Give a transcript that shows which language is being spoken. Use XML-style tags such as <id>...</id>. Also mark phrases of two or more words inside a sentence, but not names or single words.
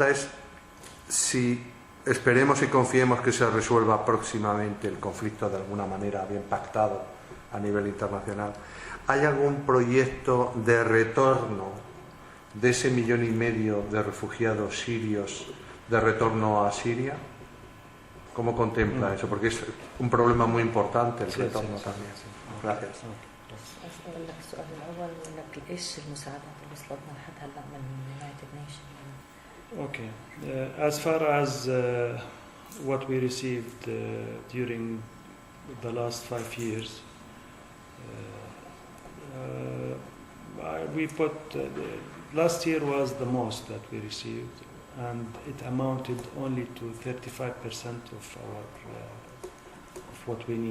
<es>Mi pregunta es si esperemos y confiemos que se resuelva próximamente el conflicto de alguna manera bien pactado a nivel internacional. ¿Hay algún proyecto de retorno de ese 1,5 millones de refugiados sirios, de retorno a Siria? ¿Cómo contempla eso? Porque es un problema muy importante el retorno también. Gracias.</es> <ar>السؤال الأول لك إيش المساعدات اللي وصلت لحد هلا من</ar> <en>United Nations؟ Okay. As far as what we received during the last 5 years, we put last year was the most that we received, and it amounted only to 35% of what we need.</en>